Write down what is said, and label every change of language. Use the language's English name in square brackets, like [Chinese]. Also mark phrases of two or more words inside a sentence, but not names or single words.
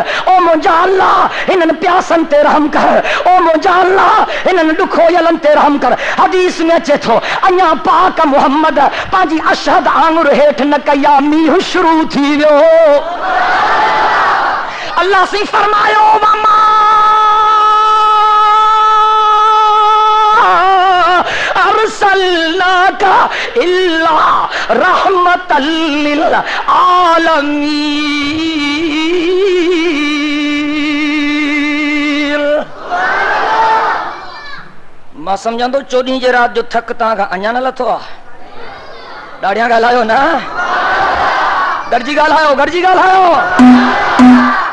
[Sindhi] ओ मुझा अल्लाह इन्हनि प्यासन ते रहम कर। ओ मुझा अल्लाह इन्हनि दुखोयलन ते रहम कर। हदीस में अचे थो, अञा पाक मोहम्मद पंहिंजी अशहद आंगुर हेठि न कया, मींहुं शुरू थी वियो। अल्लाह से फरमायो, [Arabic] وما أرسلناك إلا رحمة للعالمين. [Sindhi] मां समझंदो 14 जे रात जो थक तव्हां खां अञा न लथो आहे। ॾाढियां ॻाल्हायो न, गॾिजी ॻाल्हायो, गॾिजी ॻाल्हायो।